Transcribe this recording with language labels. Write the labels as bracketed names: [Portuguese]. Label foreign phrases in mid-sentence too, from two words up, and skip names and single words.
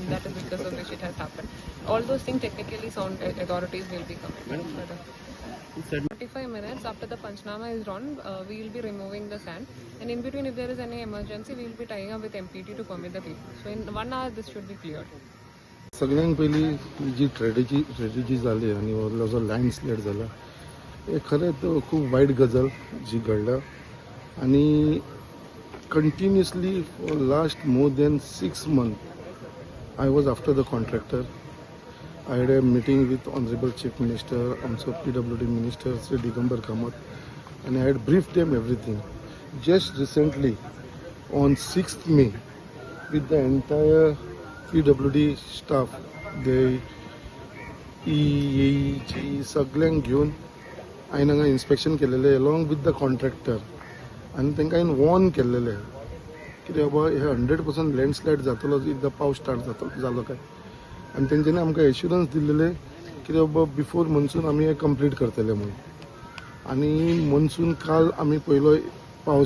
[English] That is because of which it has happened. All those things technically sound authorities will be coming further. 45 minutes after the Panchnama is done, we will be removing the sand, and in between if there is any emergency, we will be tying up with MPT to permit the people. So in 1 hour this should be cleared. [Konkani] सगळ्यांत पयली जी ट्रेजेडी जाली आनी हो जो लँडस्लायड जाला हे खरें तो खूब वायट गजाल जी घडला आनी [English] continuously for last more than 6 months I was after the contractor I had a meeting with honourable chief minister [Konkani] आमचो PWD मिनिस्टर श्री दिगंबर कामत आनी [English] I had briefed them everything just recently on 6th May with the entire PWD staff, they [Konkani] येईची सगळ्यांक घेऊन हांवें हांगा इन्स्पेक्शन केलेलें [English] along with the contractor [Konkani] आनी तांकां हांवें वॉर्न केल्लेलें कित्याक बाबा हे 100% लँडस्लायड जातलो एकदां पावस स्टार्ट जालो काय आनी तेंच्यांनी आमकां एश्युरन्स दिल्लेले कित्याक बाबा [English] before monsoon [Konkani] आमी हे कंप्लीट करतले म्हणून आनी मनसून काल आमी पयलो पावस